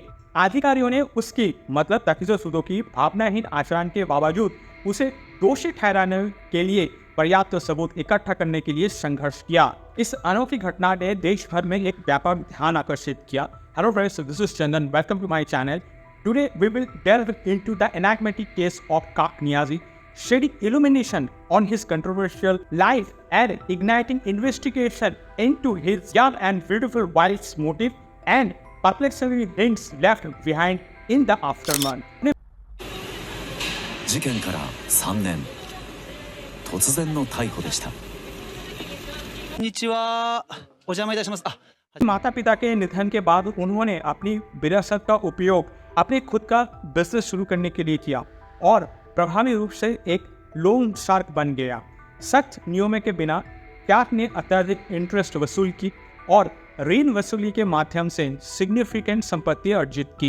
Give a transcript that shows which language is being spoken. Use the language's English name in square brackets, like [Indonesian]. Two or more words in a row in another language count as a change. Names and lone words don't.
[Hindi] अधिकारियों ने उसकी मतलब ताकेजुचो सुदो की भावनाहीन आचरण के बावजूद उसे दोषी ठहराने के लिए पर्याप्त सबूत इकट्ठा करने के लिए संघर्ष किया। इस अनोखी घटना ने देश भर में एक व्यापक ध्यान आकर्षित किया। [English] Hello friends, this is Chandan, welcome to my channel. Today we will delve into the enigmatic case of Kaak Niyazi, shedding illumination on his controversial life and igniting investigation into his young and beautiful wife's motive and perplexing hints left behind in the aftermath. [Japanese] 事件から3年、突然の逮捕でした。こんにちは、お邪魔いたします。 [Hindi] माता पिता के निधन के बाद उन्होंने अपनी विरासत का उपयोग अपने खुद का बिजनेस शुरू करने के लिए किया और प्रभावी रूप से एक [English] loan shark [Hindi] बन गया। सख्त नियमों के बिना कैक ने अत्यधिक इंटरेस्ट वसूल की और ऋण वसूली के माध्यम से सिग्निफिकेंट संपत्ति अर्जित की।